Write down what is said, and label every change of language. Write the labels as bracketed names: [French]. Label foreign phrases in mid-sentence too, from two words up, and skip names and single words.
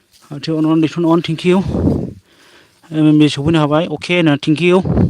[English] turn on this one on thank you MMB [Bodo] सफैनो हाबाय अके नो [English] thank you